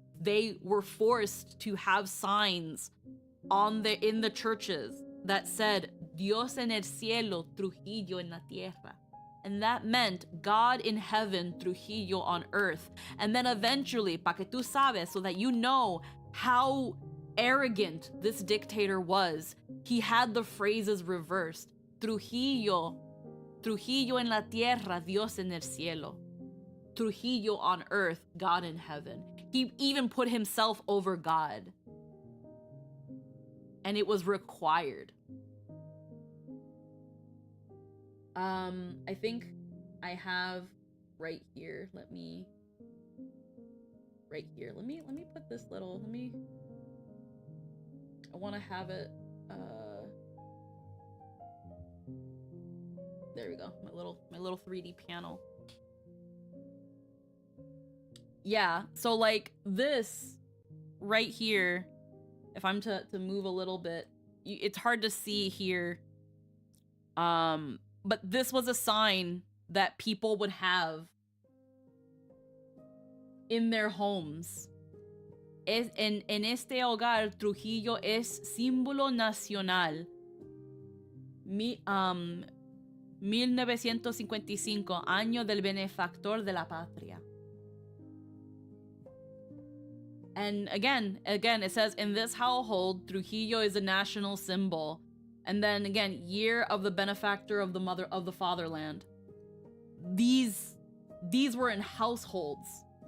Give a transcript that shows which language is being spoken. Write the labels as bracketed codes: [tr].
[en] They were forced to have signs in the churches that said [es] Dios en el cielo, Trujillo en la tierra. [en] And that meant God in heaven, Trujillo on earth. And then eventually, [es] pa que tú sabes, [en] so that you know how arrogant this dictator was, he had the phrases reversed. [es] Trujillo en la tierra, Dios en el cielo. [en] Trujillo on earth, God in heaven. He even put himself over God. And it was required. I think I have right here. Let me put this little, I want to have it, there we go, my little 3D panel. yeah, so like this right here, if I'm to move a little bit, it's hard to see here. But this was a sign that people would have in their homes. [es] En este hogar, Trujillo es símbolo nacional. 1955, año del benefactor de la patria. [en] And again, it says, in this household, Trujillo is a national symbol. And then again, year of the benefactor of the fatherland. These were in households.